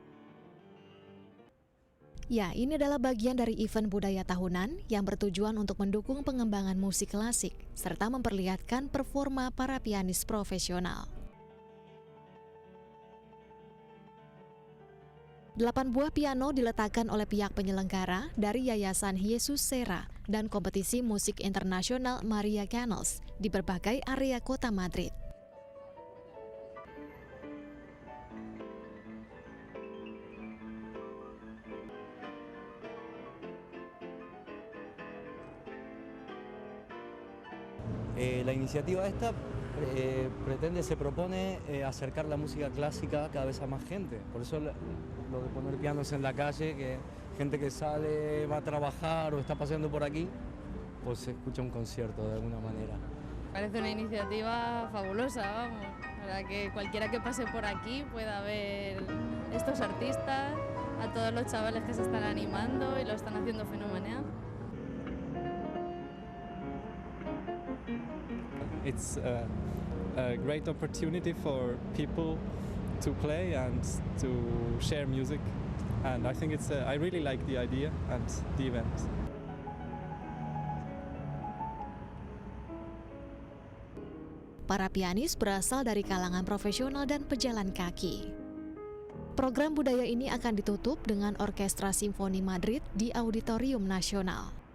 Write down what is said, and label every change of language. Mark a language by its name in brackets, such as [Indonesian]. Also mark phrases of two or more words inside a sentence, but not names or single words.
[Indonesian] Ya, ini adalah bagian dari event budaya tahunan yang bertujuan untuk mendukung pengembangan musik klasik serta memperlihatkan performa para pianis profesional. 8 buah piano diletakkan oleh pihak penyelenggara dari Yayasan Jesus Serra dan kompetisi musik internasional Maria Canals di berbagai area kota Madrid. [Spanish] La iniciativa esta se propone acercar la música clásica cada vez a más gente. Por eso lo de poner pianos en la calle, que gente que sale, va a trabajar o está paseando por aquí, pues se escucha un concierto de alguna manera. Parece una iniciativa fabulosa, vamos, para que cualquiera que pase por aquí pueda ver estos artistas, a todos los chavales que se están animando y lo están haciendo fenomenal. [English] It's a great opportunity for people to play and to share music, and I think I really like the idea and the event. [Indonesian] Para pianis berasal dari kalangan profesional dan pejalan kaki. Program budaya ini akan ditutup dengan Orkestra Simfoni Madrid di Auditorium Nasional.